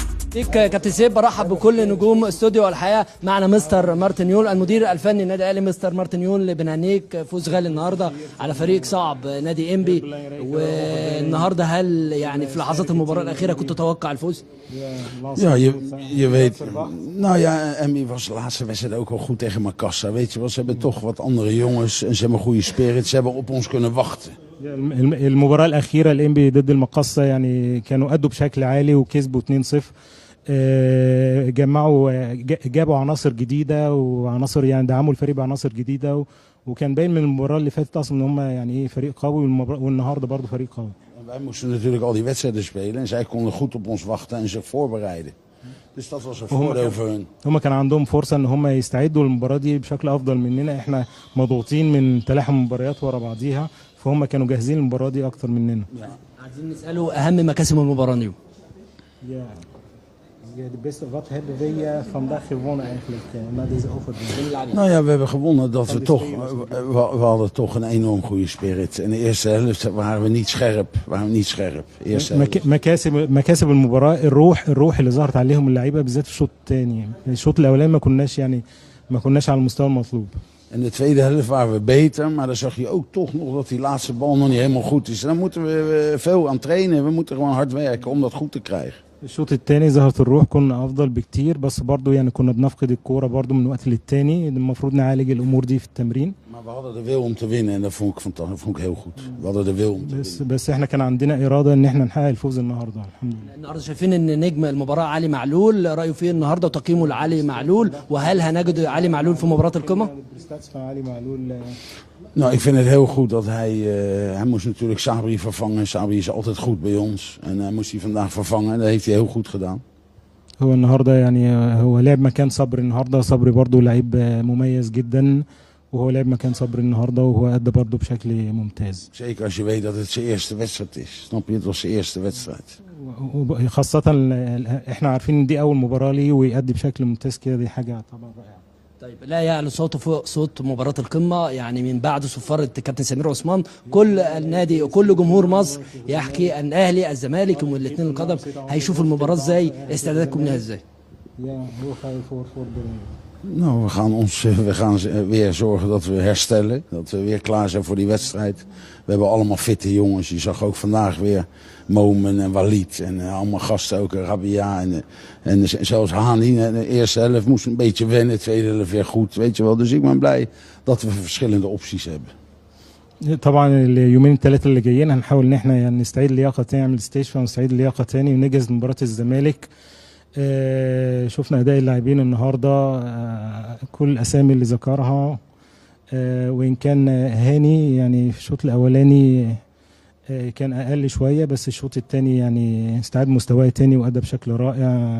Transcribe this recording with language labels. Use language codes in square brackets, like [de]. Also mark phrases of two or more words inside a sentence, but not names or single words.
[ar] ليك كابتن سيف، برحب بكل نجوم استوديو الحياه. معنا مستر مارتن يول المدير الفني للنادي الاهلي. مستر مارتن يول، بنهنيك فوز غالي النهارده على فريق صعب نادي انبي. والنهارده هل يعني في لحظات المباراه الاخيره كنت تتوقع الفوز؟ [nl] Ja, je weet. Nou ja, Emmy was de laatste wedstrijd ook wel goed tegen Makassar. Weet je wel, ze hebben toch wat andere jongens en ze hebben goede spirit. Ze hebben op ons kunnen wachten. [ar] المباراة الأخيرة الإنبي ضد المقصة يعني كانوا أدوا بشكل عالي وكسبوا 2-0. جابوا عناصر جديدة وعناصر يعني دعموا الفريق بعناصر جديدة وكان باين من المباراة اللي فاتت أصلا إن هم يعني إيه فريق قوي والنهاردة برضه فريق قوي. [nl] Wij moesten natuurlijk al die wedstrijden spelen en zij konden goed op ons wachten en zich voorbereiden. Dus dat was een voordeel voor hun. [ar] هم كان عندهم فرصة إن هم يستعدوا للمباراة دي بشكل أفضل مننا. إحنا مضغوطين من تلاحم مباريات ورا بعضيها، فهم كانوا جاهزين للمباراة دي أكتر مننا. عايزين نسأله أهم مكاسب المباراة اليوم. [nl] Nou ja, we hebben gewonnen dat we toch, we hadden toch een enorm goede spirit. In de eerste helft waren we niet scherp. [ar] مكاسب المباراة الروح اللي ظهرت عليهم اللعيبة بالذات في الشوط الثاني. الشوط الأولاني ما كناش على المستوى المطلوب. [nl] In de tweede helft waren we beter, maar dan zag je ook toch nog dat die laatste bal nog niet helemaal goed is. En dan moeten we veel aan trainen. We moeten gewoon hard werken om dat goed te krijgen. [ar] الشوط الثاني ظهرت الروح، كنا افضل بكتير، بس برضو يعني كنا بنفقد الكوره برضو من وقت للتاني. المفروض نعالج الامور دي في التمرين. [nl] Maar we hadden de wil om te winnen en dat vond ik heel goed. We hadden de wil om te winnen. [ar] بس احنا كان عندنا اراده ان احنا نحقق الفوز النهارده الحمد لله. النهارده شايفين ان نجم المباراه علي معلول، رايه فيه النهارده وتقييمه لعلي معلول، وهل هنجد علي معلول في مباراه القمه؟ [nl] Nou, ik vind het heel goed dat hij moest natuurlijk Sabri vervangen. Sabri is altijd goed bij ons en hij moest hij vandaag vervangen en dat heeft hij heel goed gedaan. [ar] هو النهارده يعني هو لعب مكان صبري النهارده. صبري برضو لعيب مميز جدا، وهو لعب مكان صبري النهارده وهو أدى برضو بشكل ممتاز. [nl] Zeker als je weet dat het zijn eerste wedstrijd is. Snap je? Het was zijn eerste wedstrijd. [ar] خاصة احنا عارفين ان دي أول مباراة ليه ويأدي بشكل ممتاز كده، دي حاجة طبعا رائعة. طيب، لا يعلو صوته فوق صوت مباراة القمة. يعني من بعد صفارة كابتن سمير عثمان كل النادي وكل جمهور مصر يحكي أن الأهلي الزمالك والاثنين القدم هيشوفوا المباراة ازاي، استعداداتكم لها ازاي؟ [nl] Nou, we gaan weer zorgen dat we herstellen. Dat we weer klaar zijn voor die wedstrijd. We hebben allemaal fitte jongens. Je zag ook vandaag weer Momen en Walid. En allemaal gasten ook. Rabia en zelfs Hani. De eerste helft moest een beetje wennen. De tweede helft weer goed. Weet je wel. Dus ik ben blij dat we verschillende opties hebben. [ar] طبعا اليومين الثلاثة اللي جايين هنحاول ان احنا يعني نستعيد اللياقة تاني، نعمل استشفاء ونستعيد اللياقة تاني ونجهز لمباراة الزمالك. شفنا اداء اللاعبين النهارده، كل الاسامي اللي ذكرها، وان كان هاني يعني في الشوط الاولاني كان اقل شويه، بس الشوط الثاني يعني استعاد مستواه تاني وادى بشكل رائع.